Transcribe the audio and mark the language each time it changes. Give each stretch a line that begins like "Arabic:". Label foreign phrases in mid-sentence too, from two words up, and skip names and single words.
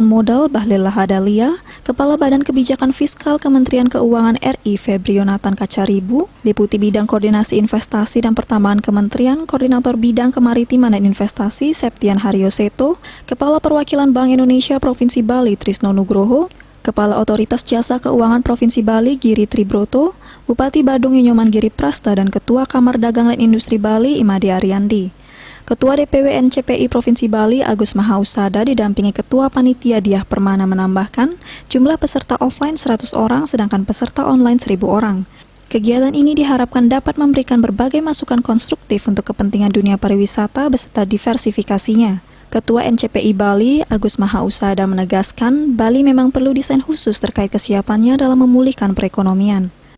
Indonesian: Modal Bahlil Lahadalia, Kepala Badan Kebijakan Fiskal Kementerian Keuangan RI Febrio Nathan Kacaribu, Deputi Bidang Koordinasi Investasi dan Pertambahan Kementerian Koordinator Bidang Kemaritiman dan Investasi Septian Haryoseto, Kepala Perwakilan Bank Indonesia Provinsi Bali Trisno Nugroho, Kepala Otoritas Jasa Keuangan Provinsi Bali Giri Tribroto, Bupati Badung Nyoman Giri Prasta, dan Ketua Kamar Dagang dan Industri Bali Imade Ariandi. Ketua DPW NCPI Provinsi Bali Agus Mahausada didampingi Ketua Panitia Diah Permana menambahkan jumlah peserta offline 100 orang sedangkan peserta online 1.000 orang. Kegiatan ini diharapkan dapat memberikan berbagai masukan konstruktif untuk kepentingan dunia pariwisata beserta diversifikasinya. Ketua NCPI Bali, Agus Mahausada menegaskan, Bali memang perlu desain khusus terkait kesiapannya dalam memulihkan perekonomian.